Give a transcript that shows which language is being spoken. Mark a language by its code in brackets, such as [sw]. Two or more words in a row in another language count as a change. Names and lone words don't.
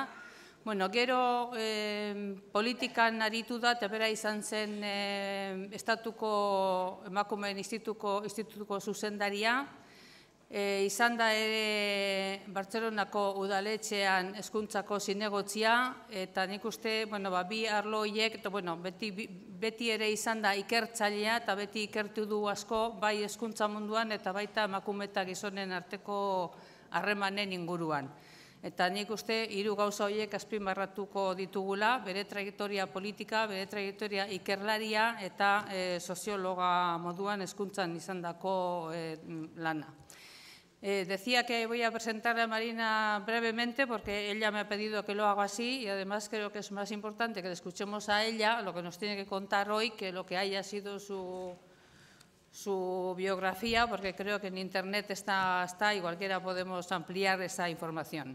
[eu] Gero politikan aritu da, eta bera izan zen Estatuko Emakumeen Institutuko zuzendaria, izan da ere Bartzelonako udaletxean hezkuntzako zinegotzia, eta nik uste bi arlo horiek, beti ere izan da ikertzailea, eta beti ikertu du asko, bai hezkuntza munduan, eta baita emakume eta gizonen arteko harremanen inguruan. Eta nik uste hiru gauza horiek azpimarratuko ditugula, bere trajektoria politika, bere trajektoria ikerlaria eta soziologa moduan hezkuntzan izandako lana. [es] Decía que voy a presentar a Marina brevemente porque ella me ha pedido que lo haga así y además creo que es más importante que le escuchemos a ella lo que nos tiene que contar hoy que lo que haya sido su biografía, porque creo que en Internet está y cualquiera podemos ampliar esa información.